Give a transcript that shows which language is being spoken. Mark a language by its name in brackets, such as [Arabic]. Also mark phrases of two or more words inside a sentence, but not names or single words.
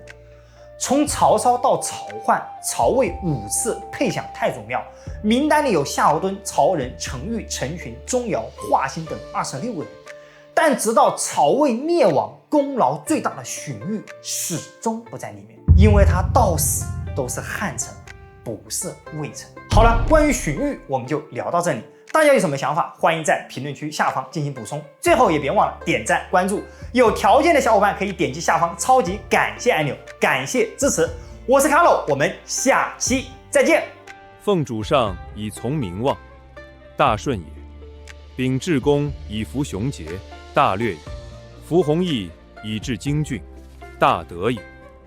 [Chinese] 從曹操到曹奂，曹魏5次配享太祖廟，名單裡有夏侯惇、曹仁、程昱、陳群、鐘繇、華歆等26個人。但直到曹魏滅亡，功勞最大的荀彧始終不在裡面，因為他到死都是漢臣，不是魏臣。好了，關於荀彧我們就聊到這裡。大家有什麼想法，歡迎在評論區下方進行補充。最後也別忘了點讚關注，有條件的小夥伴可以點擊下方超級感謝按鈕，感謝支持。我是卡洛，我們下期再見。奉主上以從名望，大順也；秉至公以服雄杰，大略也；服弘毅以治精俊，大德也。